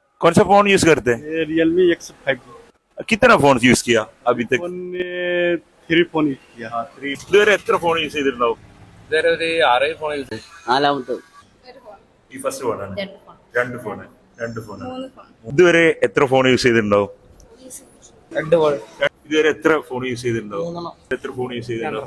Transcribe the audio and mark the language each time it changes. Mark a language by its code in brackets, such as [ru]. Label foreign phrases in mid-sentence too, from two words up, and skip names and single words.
[hi] कौन सा [en] phone use [hi] करते हैं? ये Realme X5 कितना [en] phone use [hi] किया अभी तक? फोन में 3 [en] phone use [hi] किया. [ml] ഇതുവരെ എത്ര [en] phone use [ml] ചെയ്തിട്ടുണ്ടാവും? ഇതുവരെ ഒരു 6 [en] phone use [ml] ചെയ്തു. നാലാമത്തെ ഈ ഫസ്റ്റ് ഫോണാണ്. രണ്ട് ഫോൺ. മൂന്ന് ഫോൺ. ഇതുവരെ എത്ര [en] phone use [ml] ചെയ്തിട്ടുണ്ടാവും? 2 ഫോൺ. ഇതുവരെ എത്ര [en] phone use [ml] ചെയ്തിട്ടുണ്ടാവും? എത്ര [en] phone use [ml] ചെയ്തിട്ടുണ്ടാവും?